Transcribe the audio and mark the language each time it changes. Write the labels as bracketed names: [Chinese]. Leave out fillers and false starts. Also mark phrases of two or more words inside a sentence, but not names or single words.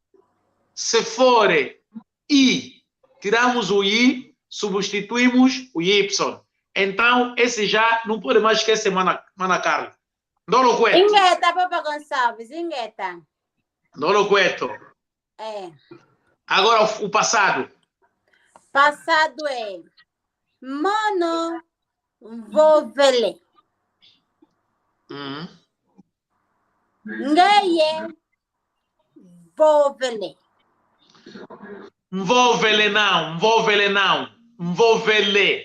[Portuguese] Se for I, tiramos o I, substituímos o Y. Então, esse já não pode mais esquecer, Mana Carla. [Kongo] Ndolo Cueto. Ingueta, Papa Gonçalves, ingueta. Ndolo Cueto. [Portuguese] É. Agora o passado. Passado é [Kongo] mono vovele. Ngaye vovele. Mvovele não. Mvovele.